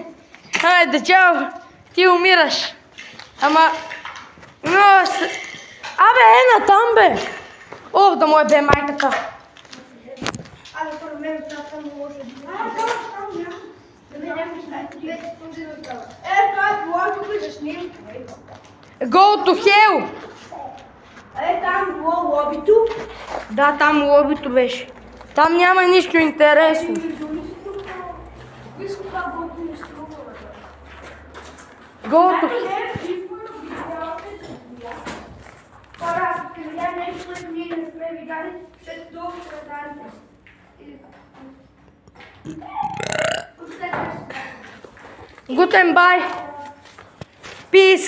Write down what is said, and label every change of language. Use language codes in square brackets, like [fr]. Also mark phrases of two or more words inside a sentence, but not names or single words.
[bg] Хайде, чао! Ти умираш. Ама... Абе, натам бе! О, да му е бе майката. Абе, първо мен там може да бъде. Там няма. Да ме нямаш най-две секунди да става. Това е блогът, да снимка. [en] Go to hell! [bg] Там било лобито. Да, там лобито беше. Там няма нищо интересно. [en] Go to hell! [bg] Хора, ако видя нещо, което ние не сме видяли, ще е долу страдание. [de] Guten bye! [en] Peace!